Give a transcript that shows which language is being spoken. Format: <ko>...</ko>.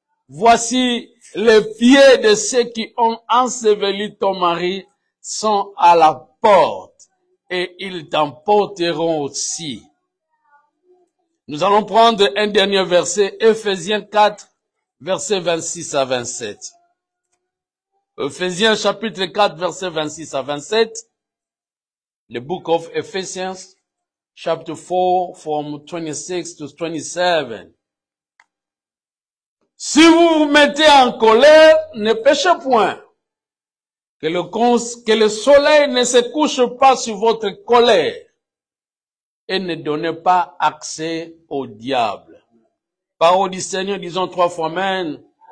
<fr>Voici les pieds de ceux qui ont enseveli ton mari sont à la porte, et ils t'emporteront aussi. Nous allons prendre un dernier verset, Ephésiens 4, versets 26 à 27. Ephésiens chapitre 4, versets 26 à 27.</fr> <en>The book of Ephesians, chapter 4, from 26 to 27.</en> <fr>Si vous vous mettez en colère, ne péchez point. Que le soleil ne se couche pas sur votre colère. Et ne donnez pas accès au diable. Parole du Seigneur, disons 3 fois Amen.</fr>